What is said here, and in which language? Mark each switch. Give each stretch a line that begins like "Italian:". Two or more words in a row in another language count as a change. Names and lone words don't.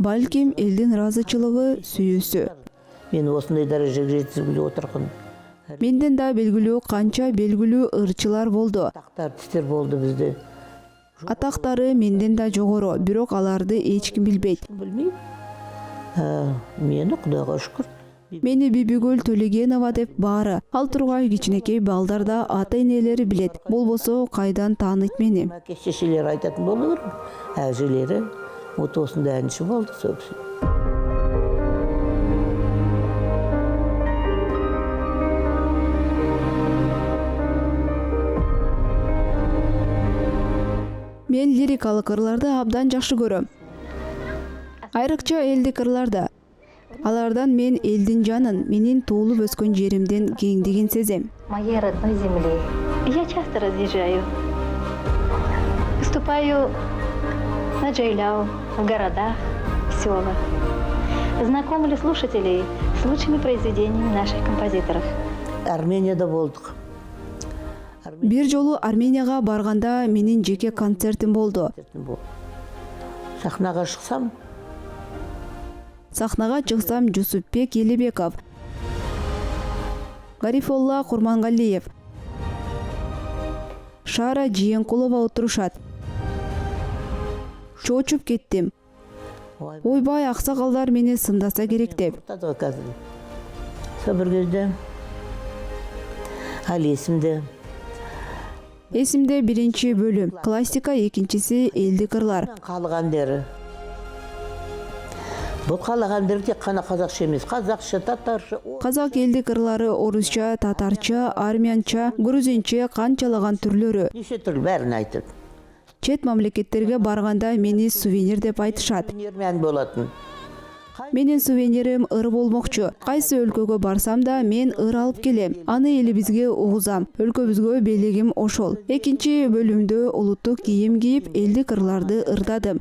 Kyrgyz: Балким элдин ыраазычылыгы сүйүүсү.
Kazakh: мен осындай дәрежеге жеткізіп отырған
Kyrgyz: Менден да белгилүү канча белгилүү ырчылар болду.
Kazakh: тақты артистер болды бізде.
Kyrgyz: Атактары менден да жогору, бирок аларды эч ким билбейт.
Kazakh: Білмеймін. Мені Құдайға шүкір.
Kyrgyz: Мени Бибигүл Төлегенова деп баары. Ал тургай кичинекей балдарда ата-энелери билет. Болбосо кайдан тааныйт мени?
Kazakh: Әке шешелері айтатын болу керек. Әжелері осындай әнші болды сол кісі.
Kyrgyz: Мен лирикалык ырларды абдан жакшы көрөм. Айрыкча элдик ырларда. Алардан мен элдин жанын, менин туулуп өскөн жеримден кеңдигин сезем.
Russian: Моей родной земли. Я часто разъезжаю. Выступаю на Джейляу, в городах, в селах. Знакомлю слушателей с лучшими произведениями наших композиторов.
Kazakh: Арменияда болдық.
Kyrgyz: Бир жолу Арменияга барганда менин жеке концертим болду.
Kazakh: Сахнаға шықсам,
Kyrgyz: Сахнага чыксам Жусупбек Элебеков, Гарифолла Курмангалиев, Шара Жиенкулова отурушат. Чочуп кеттим. Ойбай, аксакалдар мени сымдаса керек деп.
Kazakh: ұртады қазір. Сол бір кезде ал есімде
Kyrgyz: Эсимде биринчи бөлүм, классика, экинчиси элдик ырлар.
Kazakh: халық әндері. Бұл халық әндері тек қана қазақша емес, қазақша, татарша.
Kyrgyz: Казак элдик ырлары орусча, татарча, армянча, грузинче канчалаган түрлөрү.
Kazakh: Неше түрлі бәрін айтып.
Kyrgyz: Чет мамлекеттерге барганда мени сувенир деп айтышат.
Kazakh: Өнермен болатын.
Kyrgyz: Менин сувенирим ыр болмокчу. Кайсы өлкөгө барсам да мен ыр алып келем. Аны элибизге угузам. Өлкөбүзгө белегим ошол. Экинчи бөлүмдө улуттук кийим кийип элдик ырларды ырдадым.